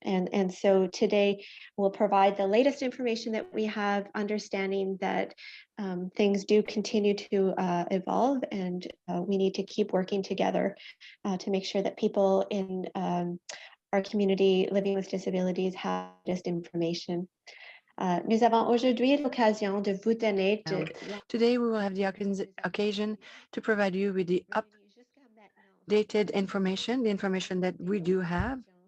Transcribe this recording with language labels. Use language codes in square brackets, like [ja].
[en] And so today we'll provide the latest information that we have, understanding that things do continue to evolve, and we need to keep working together to make sure that people in our community living with disabilities have this information. [fr] Nous avons aujourd'hui l'occasion de vous donner [en] Today we will have the occasion to provide you with the updated information, the information that we do have.